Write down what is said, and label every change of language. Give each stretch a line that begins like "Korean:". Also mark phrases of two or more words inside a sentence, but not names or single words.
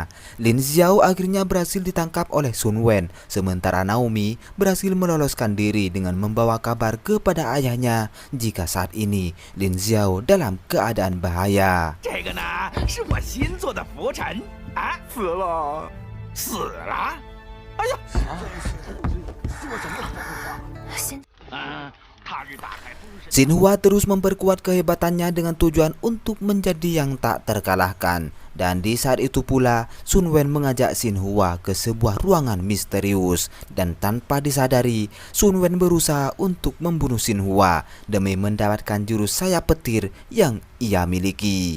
Indonesian: Lin Xiao akhirnya berhasil ditangkap oleh Sun Wen, sementara Naomi berhasil meloloskan diri dengan membawa kabar kepada ayahnya jika saat ini Lin Xiao dalam keadaan bahaya.
Chinese: 这个呢，是我新做的拂尘啊，死了。死了！哎呀，说什么他日大开封神。
Indonesian: Xinhua terus memperkuat kehebatannya dengan tujuan untuk menjadi yang tak terkalahkan. Dan di saat itu pula, Sun Wen mengajak Xinhua ke sebuah ruangan misterius. Dan tanpa disadari, Sun Wen berusaha untuk membunuh Xinhua demi mendapatkan jurus sayap petir yang ia miliki.